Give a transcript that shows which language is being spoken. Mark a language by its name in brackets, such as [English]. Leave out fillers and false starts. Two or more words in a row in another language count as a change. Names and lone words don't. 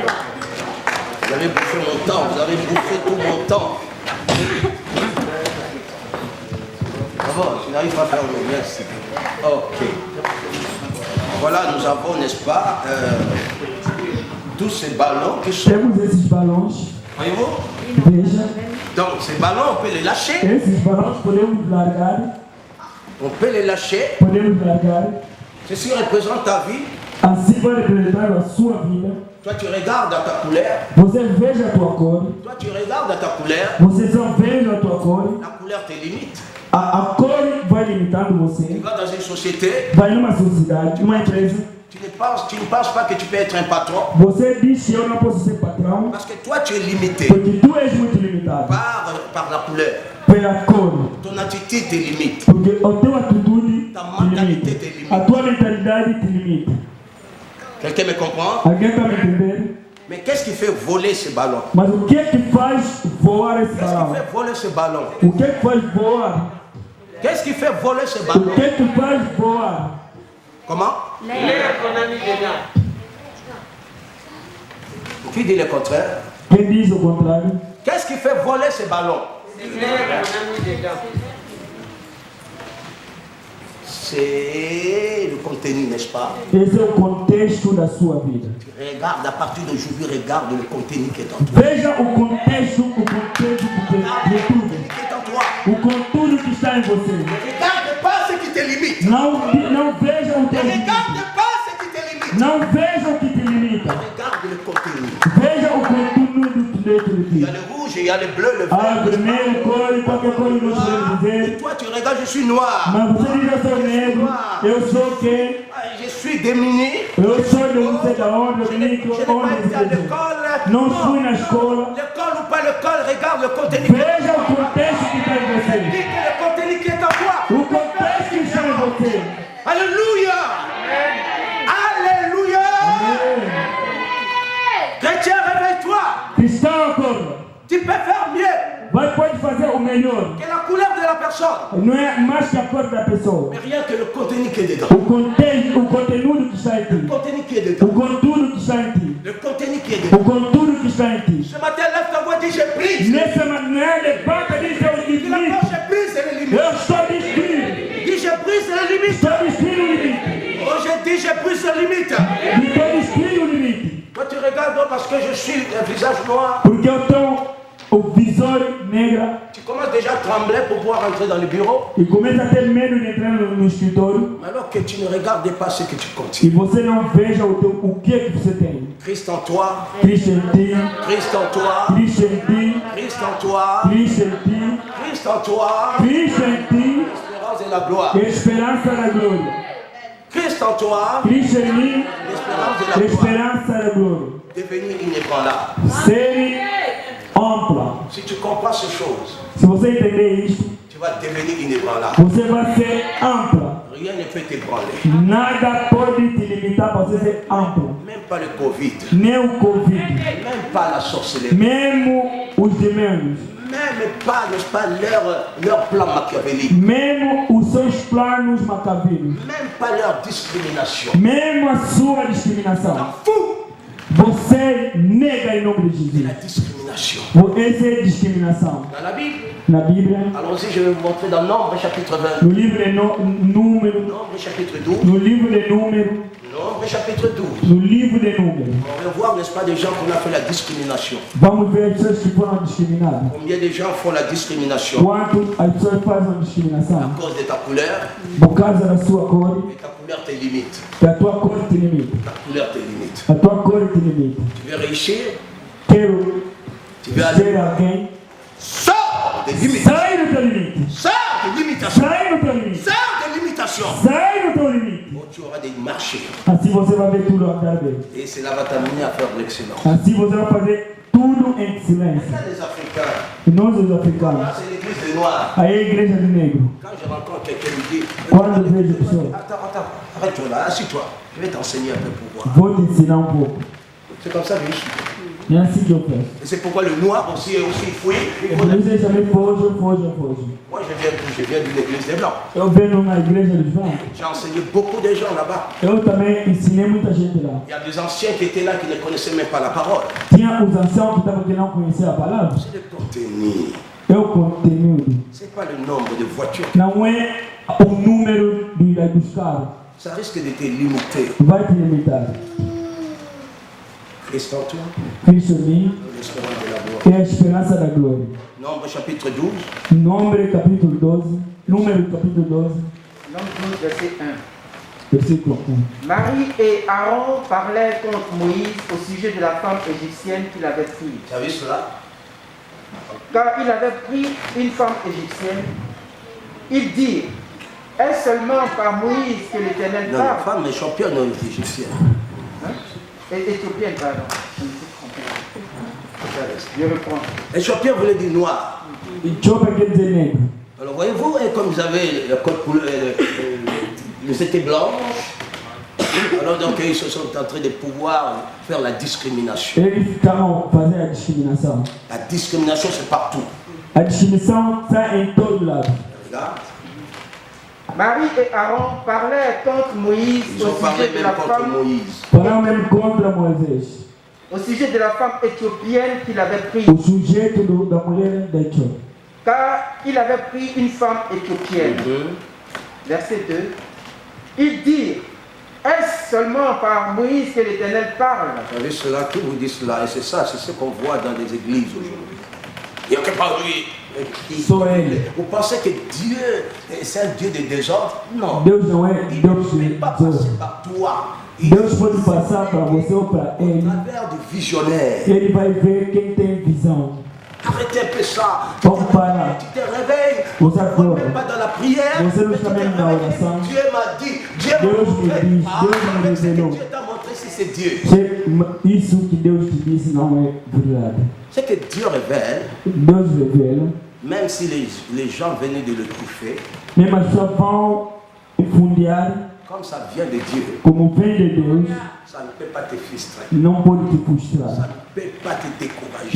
[French] Vous avez bouffé mon temps, vous avez bouffé tout mon temps. D'abord, je n'arrive pas à faire le merci. Ok. Voilà, nous avons, n'est-ce pas, tous ces ballons qui sont... [Portuguese] Temos esses balões. [French] Voyez-vous? [Portuguese] Veja. [French] Donc, ces ballons, on peut les lâcher. [Portuguese] Esses balões podemos largar. [French] On peut les lâcher. [Portuguese] Podemos largar. [French] Ceci représente ta vie. [Portuguese] Assim vai representar a sua vida. [French] Toi, tu regardes à ta couleur. [Portuguese] Você veja a tua cor. [French] Toi, tu regardes à ta couleur. [Portuguese] Você só veja a tua cor. [French] La couleur te limite. [Portuguese] A cor vai limitando [French] Tu [Portuguese] você. [French] vas dans une société. [Portuguese] Vai numa sociedade, numa empresa. [French] Tu ne penses pas que tu peux être un patron. [Portuguese] Você diz que eu não posso ser patrão. [French] Parce que toi, tu es limité [Portuguese] Porque tu és muito limitado. [French] par la couleur. [Portuguese] Pela cor. [French] Ton attitude te limite. [Portuguese] Porque a tua atitude [French] Ta [Portuguese] te [French] mentalité [Portuguese] limita. [French] te limite. [Portuguese] A tua mentalidade te limita. [French] Quelqu'un me comprend? [Portuguese] Alguém está me entendendo? [French] Mais qu'est-ce qui fait voler ce ballon? [Portuguese] Mas o que é que faz voar esse [French] Qu'est-ce qui [Portuguese] balão? [French] fait voler ce ballon? [Portuguese] O que é que faz voar? [French] Qu'est-ce qui fait voler ce [Portuguese] O [French] ballon? [Portuguese] que é que faz voar? [French] Comment? L'air qu'on a mis dedans. Qui dit le contraire? [Portuguese] Quem diz o contrário? [French] Qu'est-ce qui fait voler ce ballon? L'air qu'on a mis dedans. C'est le contenu, n'est-ce pas? [Portuguese] Esse é o contexto da sua vida. [French] Regarde, à partir d'aujourd'hui, regarde le contenu qui est en toi. [Portuguese] Veja o contexto de tudo. [French] Qui est en toi. [Portuguese] O conteúdo que está em você. [French] Ne regarde pas ce qui te limite. [Portuguese] Não veja o [French] Ne [Portuguese] teu limite. [French] regarde pas ce qui te limite. [Portuguese] Não veja o que te limita. [French] Regarde le contenu. [Portuguese] Veja o conteúdo dentro de [French] Il y [Portuguese] ti. [French] a le rouge, il y a le bleu, le [Portuguese] Ah, [French] vert. [Portuguese] vermelho, cor e qualquer coisa que nós podemos [French] Et [Portuguese] dizer. [French] toi, tu regardes, je suis noir. [Portuguese] Mas você diz, eu sou negro, eu sou quem? [French] Je suis démuni. [Portuguese] Eu sou de não sei de onde, eu [French] Je [Portuguese] vim [French] n'ai [Portuguese] que [French] pas [Portuguese] onde [French] été à [Portuguese] você [French] l'école. [Portuguese] Não fui na escola. [French] L'école ou pas l'école, regarde le contenu. [Portuguese] Veja o contexto que está em [French] Dis [Portuguese] você. [French] que le contenu qui est en toi. [Portuguese] O contexto que está em você. [French] Alléluia. Alléluia. Chrétien, réveille-toi. [Portuguese] Cristão, acorda. [French] Tu peux faire mieux [Portuguese] Pode fazer o melhor. [French] que la couleur de la personne. [Portuguese] Não é mais que a cor da pessoa. [French] Mais rien que le contenu qui est dedans. [Portuguese] O conteúdo que está em [French] Le [Portuguese] ti. [French] contenu qui est [Portuguese] O [French] dedans. [Portuguese] conteúdo que está em ti. [French] Le contenu qui est [Portuguese] O [French] dedans. [Portuguese] conteúdo que está em ti. [French] Ce matin, lève ta voix et dis j'ai pris. [Portuguese] Nessa maneira, levanta e diz: eu [French] Dis la [Portuguese] limite. [French] porte, j'ai pris, c'est le limite. [Portuguese] Eu estou destruindo. [French] Dis j'ai pris, c'est le limite. [Portuguese] Estou destruindo o limite. [French] Oh, j'ai dit j'ai pris, c'est le limite. [Portuguese] Estou destruindo o limite. [French] Toi, tu regardes non, parce que je suis un visage noir. [Portuguese] Porque eu estou o visor negra [French] Tu commences déjà à trembler pour pouvoir entrer dans le bureau. [Portuguese] e começa a ter medo de entrar no escritório [French] Alors que tu ne regardes pas ce que tu [Portuguese] e [French] continues. [Portuguese] você não veja o que é que você tem. [French] Christ en toi, [Portuguese] Cristo em ti, [French] Christ en toi, [Portuguese] Cristo em ti, [French] Christ en toi, [Portuguese] Cristo em ti, [French] Christ en toi, [Portuguese] Cristo em ti, [French] l'espérance et la gloire. [Portuguese] esperança da glória. [French] Christ en toi, [Portuguese] Cristo em mim, [French] l'espérance et la gloire. [Portuguese] esperança da glória. [French] Devenir inébranlable. [Portuguese] Ser ampla. [French] Si tu comprends ces choses, [Portuguese] Se você entender isto, [French] tu vas devenir inébranlable. [Portuguese] você vai ser ampla. [French] Rien ne peut t'ébranler. [Portuguese] Nada pode te limitar para você ser ampla. [French] Même pas le Covid, [Portuguese] Nem o Covid, [French] même pas la sorcellerie, [Portuguese] mesmo os demônios, [French] même pas, n'est-ce pas, leur plan machiavélique, [Portuguese] mesmo os seus planos macabelos, [French] même pas leur discrimination. [Portuguese] mesmo a sua discriminação. [French] T'en fous. [Portuguese] Você nega em nome de Jesus. [French] La discrimination. [Portuguese] Essa é discriminação. [French] Dans la Bible. [Portuguese] Na Bíblia. [French] Allons-y, je vais vous montrer dans Nombre chapitre 20. [Portuguese] No livro de Número. [French] Nombre chapitre 12. [Portuguese] No livro de Número. [French] Nombre chapitre 12. [Portuguese] No livro de Número. [French] On va voir, n'est-ce pas, des gens qu'on a fait la discrimination. [Portuguese] Vamos ver as pessoas que foram discriminadas. [French] Combien de gens font la discrimination? [Portuguese] Quanto as pessoas fazem discriminação? [French] À cause de ta couleur. [Portuguese] Por causa da sua cor. [French] Et ta couleur te limite. [Portuguese] A tua cor te limita. [French] Ta couleur te limite. [Portuguese] A tua cor te limita. [French] Tu veux réussir? [Portuguese] Quero [French] Tu veux [Portuguese] ser [French] aller? [Portuguese] alguém. [French] Sors des limites. [Portuguese] Sai do teu limite. [French] Sors des limitations. [Portuguese] Sai do teu limite. [French] Sors des limitations. [Portuguese] Sai do teu limite. [French] Bon, tu auras des marchés. [Portuguese] Assim você vai ver tudo andar bem. [French] Et cela va t'amener à faire de l'excellence. [Portuguese] Assim você vai fazer tudo em silêncio. [French] Regarde les Africains. [Portuguese] E nós, os africanos, [French] Là, c'est l'église des Noirs. [Portuguese] aí a igreja do negro. [French] Quand je rencontre quelqu'un, il me dit [Portuguese] Quando eu vejo pessoas, [French] Attends, arrête-toi là, assis-toi. Je vais t'enseigner un peu pour voir. [Portuguese] vou te ensinar pouco. [French] C'est comme ça que je suis. [Portuguese] É assim que eu faço. [French] Et c'est pourquoi le noir aussi est aussi fouillé. [Portuguese] E por isso eu chamei foge. [French] Moi, je viens de l'église des Blancs. [Portuguese] Eu venho na igreja dos brancos. [French] J'ai enseigné beaucoup de gens là-bas. [Portuguese] Eu também ensinei muita gente lá. [French] Il y a des anciens qui étaient là qui ne connaissaient même pas la parole. [Portuguese] Tinha os anciãos que estavam que não conheciam a palavra. [French] C'est le contenu. [Portuguese] É o conteúdo. [French] C'est pas le nombre de voitures. [Portuguese] Não é o número dos carros. [French] Ça risque de te limiter. [Portuguese] Vai te limitar. [French] Christ en toi, [Portuguese] Cristo em mim [French] l'espérance de la gloire. [Portuguese] é a esperança da glória. [French] Nombre chapitre 12. [Portuguese] Número capítulo 12. Número capítulo 12. [French] Nombre 12, verset 1. [Portuguese] Versículo 1. [French] Marie et Aaron parlaient contre Moïse au sujet de la femme égyptienne qu'il avait prise. Tu as vu cela? Car il avait pris une femme égyptienne, ils dirent, est-ce seulement par Moïse que l'Éternel Non, la parle? femme est championne égyptienne. Hein? Éthiopienne, pardon. Je me suis trompé. Je reprends. Éthiopien voulait dire noir. [Portuguese] Ethiopia quer dizer negro. [French] Alors voyez-vous, et comme vous avez la côte couleur, ils étaient blancs, alors donc ils se sont en train de pouvoir faire la discrimination. [Portuguese] Eles ficaram fazendo a discriminação. [French] La discrimination, c'est partout. [Portuguese] A discriminação está em todo lado. [French] Regarde. Marie et Aaron parlaient contre Moïse Ils ont au parlé sujet de même la contre femme, Moïse. [Portuguese] Falaram mesmo contra Moisés. [French] au sujet de la femme éthiopienne qu'il avait prise. [Portuguese] O sujeito da mulher da Etiópia. [French] Car il avait pris une femme éthiopienne. Verset 2. Ils dirent, est-ce seulement par Moïse que l'Éternel parle? Vous savez cela, qui vous dit cela? Et c'est ça, c'est ce qu'on voit dans les églises aujourd'hui. Il n'y a que par lui. Vous pensez que Dieu, c'est un Dieu de désordre? Non. [Portuguese] Deus não é [French] Il [Portuguese] Deus [French] ne peut [Portuguese] de [French] pas passer [Portuguese] desordem. [French] par toi. [Portuguese] Deus pode passar para você ou para [French] Au [Portuguese] ele. [French] travers du visionnaire. [Portuguese] Ele vai ver quem tem visão. [French] Arrêtez un peu ça. [Portuguese] Vamos parar. [French] Tu te réveilles. [Portuguese] Você [French] Tu ne [Portuguese] acorda. [French] même pas dans la prière. [Portuguese] Você não [French] mais tu [Portuguese] está [French] te [Portuguese] mesmo na [French] réveilles. [Portuguese] oração. [French] Dieu m'a dit. Dieu m'a [Portuguese] Deus me [French] montré. [Portuguese] diz, [French] Ah, [Portuguese] Deus me [French] avec ce que [Portuguese] revelou. [French] Dieu t'a montré, si c'est Dieu. [Portuguese] Isso que Deus te disse não é verdade. [French] C'est que Dieu révèle, [Portuguese] Deus revela, [French] même si les gens venaient de le toucher, [Portuguese] mesmo as pessoas vão fundear [French] comme ça vient de Dieu, [Portuguese] como vem de Deus, [French] ça ne peut pas te frustrer. [Portuguese] não pode te [French] Ça [Portuguese] frustrar, [French] ne peut pas te décourager.